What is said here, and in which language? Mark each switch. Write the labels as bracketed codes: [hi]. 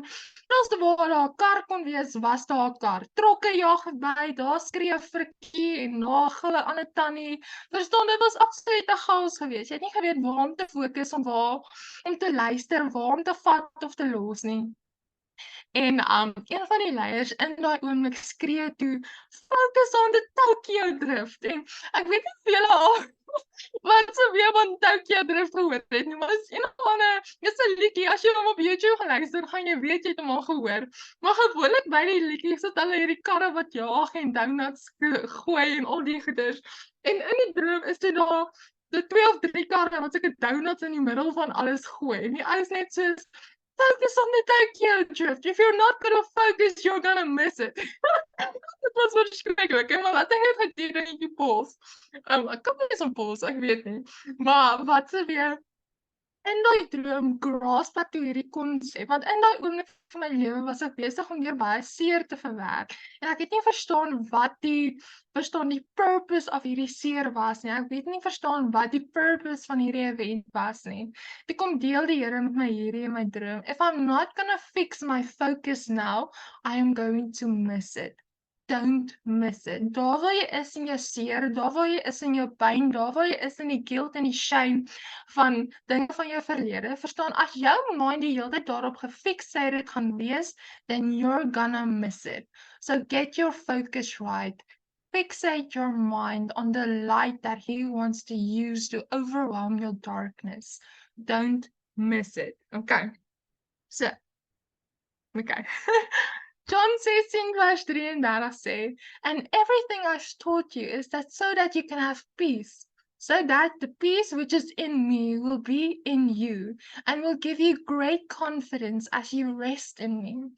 [af] Als waar daar 'n kar kon wees, was daar 'n kar. Trokke jaag verby, daar skree 'n frikkie en nagel 'n ander tannie. Verstaan, dit was absoluut 'n chaos gewees. Jy het nie geweet waar om te fokus om te luister, waar om te vat of te los nie. En een van die leiers in daai oomblik skree toe, [en] focus on the Tokyo Drift. [af] En ek weet nie of julle al wat se weer van Tokyo Drift gehoor het nie, maar is een van 'n liedjie, as jy hom op YouTube gaan luister, gaan jy weet jy het hom al gehoor. Maar gewoonlik by die liedjie sit hulle hierdie karre wat jaag en donuts gooi en al die goeders. En in die droom is dit daar de 2 of 3 karre wat sulke donuts in die middel van alles gooi. En die alles net soos [en] focus on the Tokyo Drift. If you're not gonna focus, you're gonna miss it. [af] Dit was verskriklik, maar wat ek het gedoen in die pos. Ek kan nie so pos, ek weet nie. Maar wat se weer in daai droom grasp ek toe hierdie konsep, want in daai oomblik van my lewe was ek besig om weer baie seer te verwerk, en ek het nie verstaan wat die purpose of hierdie seer was nie, ek het nie verstaan wat die purpose van hierdie event was nie. Toe kom deel die Here met my hierdie in my droom, [en] if I'm not gonna fix my focus now, I am going to miss it. Don't miss it. [af] Daar waar jy is in jou seer, daar waar jy is in jou pyn, daar waar jy is in die guilt en die shame van dinge van jou verlede, verstaan, as jou mind die hele tyd daarop gefixated gaan wees, [en] then you're gonna miss it. So get your focus right. Fixate your mind on the light that He wants to use to overwhelm your darkness. Don't miss it. Okay. So, okay. John 16 verse 33 say, and everything I've taught you is that so that you can have peace, so that the peace which is in me will be in you, and will give you great confidence as you rest in me.